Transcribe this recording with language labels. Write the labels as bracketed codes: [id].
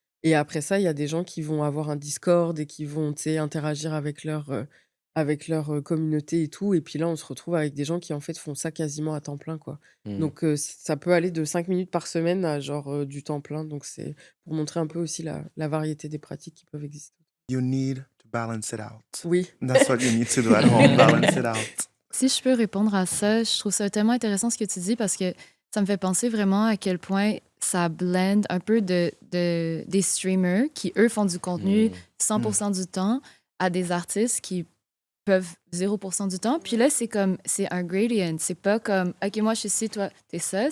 [fr] Et après ça, il y a des gens qui vont avoir un Discord et qui vont, tu sais, interagir avec leur communauté et tout. Et puis là, on se retrouve avec des gens qui, en fait, font ça quasiment à temps plein, quoi. Mm. Donc, ça peut aller de 5 minutes par semaine à genre du temps plein. Donc, c'est pour montrer un peu aussi la variété des pratiques qui peuvent exister. [en] You need to balance it out. [fr] Oui. [en] That's what you need to do at home, balance it out. [fr] Si je peux répondre à ça, je trouve ça tellement intéressant ce que tu dis parce que ça me fait penser vraiment à quel point ça blend un peu des streamers qui, eux, font du contenu Mm. 100% du temps à des artistes qui peuvent 0% du temps. Puis là, c'est un gradient. C'est pas comme, OK, moi, je suis ci, toi, t'es ça.